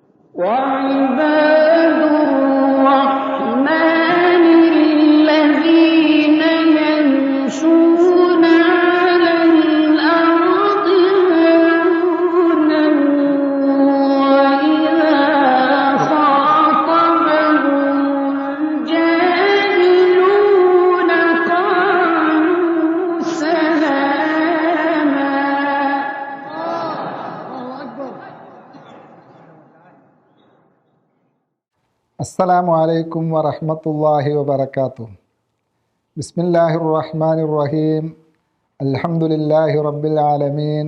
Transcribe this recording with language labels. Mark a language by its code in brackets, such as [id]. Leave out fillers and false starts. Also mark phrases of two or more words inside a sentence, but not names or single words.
[ar] وعباد الرحمن الذين يمشون على الأرض هونا وإذا خاطبهم الجاهلون قالوا سلاما. السلام عليكم ورحمة الله وبركاته. بسم الله الرحمن الرحيم الحمد لله رب العالمين.